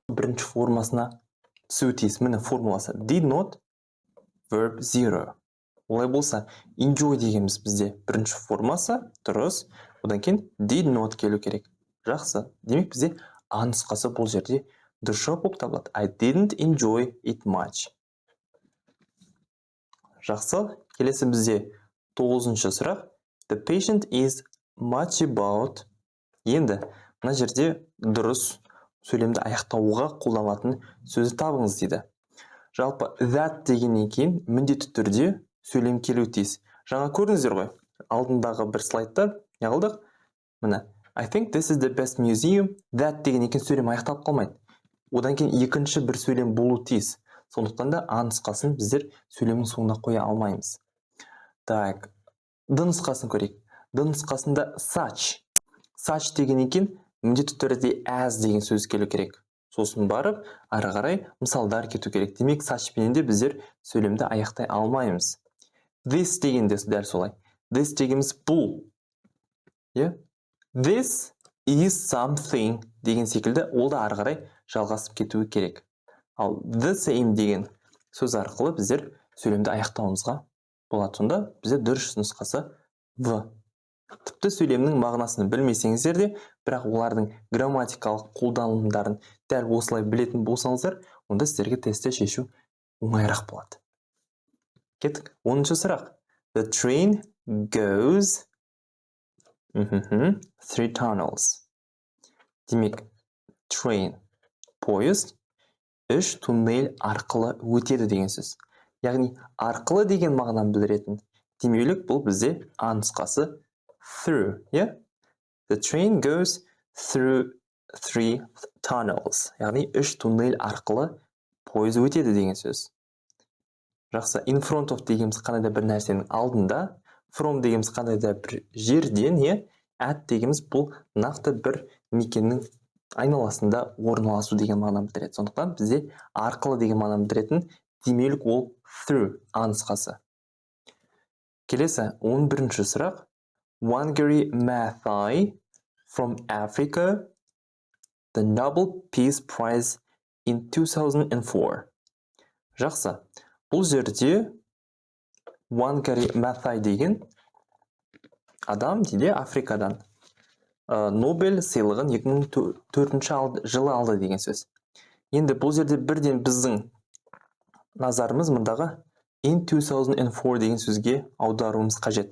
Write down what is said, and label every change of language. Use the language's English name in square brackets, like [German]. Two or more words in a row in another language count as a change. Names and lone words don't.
[Kazakh] бірінші формасына түсуі тиіс. Міне формуласы [English] did not verb [Kazakh] 0. Олай болса, enjoy дегеніміз бізде бірінші формасы дұрыс. Одан кейін [English] did not [Kazakh] келу керек. Жақсы. Демек бізде А нұсқасы бұл жерде дұрыс жауап болып табылады. [English] I didn't enjoy it much. [Kazakh] Жақсы. Келесі бізде 9-шы сұрақ. [English] The patient is much about. [Kazakh] Енді мына жерде дұрыс сөйлемді аяқтауға қолданылатын сөзді табыңыз дейді. Жалпы that дегеннен кейін міндетті түрде сөйлем келуі тиіс. Жаңа көрдіңіздер ғой. Алдындағы бір слайдта не қылдық? Міне [English] I think this is the best museum. [Kazakh] That деген екен сөйлем аяқталып қалмайды. Одан кейін екінші бір сөйлем болу тиіс. Сондықтан да А нұсқасын біздер сөйлемнің соңына қоя алмаймыз. Так, Д нұсқасын көрейік. Д нұсқасында such. Such деген екен міндетті түрде as деген сөз келу керек. Сосын барып, ары қарай мысалдар кету керек. Демек, such пенен де біздер сөйлемді аяқтай алмаймыз. This деген де дәл солай. This дегеніміз бұл. [English] This is something [Kazakh] деген секілді ол да ары қарай жалғасып кетуі керек. Ал [English] the same [Kazakh] деген сөз арқылы біздер сөйлемді аяқтауымызға болады. Сонда бізде дұрыс нұсқасы В. Тіпті сөйлемнің мағынасын білмесеңіздер де, бірақ олардың грамматикалық қолданылымдарын дәл осылай білетін болсаңыздар, онда сіздерге тестті шешу оңайырақ болады. Кеттік. 10-шы сұрақ. [English] The train goes through tunnels. [Kazakh] Демек, train, поезд, 3 туннель арқылы өтеді деген сөз. Яғни, арқылы деген мағынаны білдіретін демеулік бұл бізде А нұсқасы through. [English] The train goes through 3 tunnels. [Kazakh] Яғни, 3 туннель арқылы поезд өтеді деген сөз. Жақсы, [English] in front of [Kazakh] дегеніміз қандай да бір нәрсенің алдында, from дегеніміз қандай да бір жерден, at дегеніміз бұл нақты бір мекеннің айналасында орналасу деген мағынаны білдіреді. Сондықтан бізде арқылы деген мағынаны білдіретін демеулік ол through, А нұсқасы. Келесі 11-ші сұрақ. [English] Wangari Maathai from Africa, the Nobel Peace Prize in 2004. [Kazakh] Жақсы. Бұл жерде Wangari Maathai деген адам дейді Африкадан Нобель сыйлығын 2004 жылы алды деген сөз. Енді бұл жерде бірден біздің назарымыз мұндағы in 2004 деген сөзге аударуымыз қажет.